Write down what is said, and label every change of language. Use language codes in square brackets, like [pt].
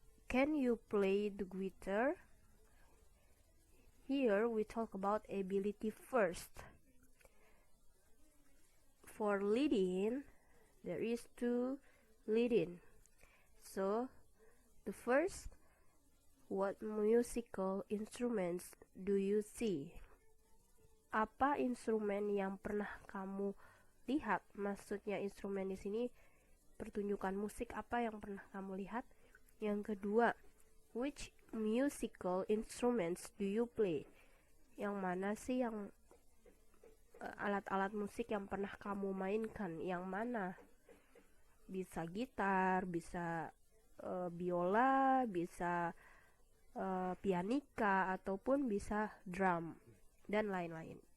[en] Can you play the guitar? Here we talk about ability first. For leading, there is 2 leading. So the first, what musical instruments do you see? [id] Apa instrumen yang pernah kamu lihat? Maksudnya instrumen di sini pertunjukan musik apa yang pernah kamu lihat? Yang kedua, [en] which musical instruments do you play? [id] Yang mana sih yang alat-alat musik yang pernah kamu mainkan? Yang mana? Bisa gitar, bisa biola, bisa pianika, ataupun bisa drum dan lain-lain.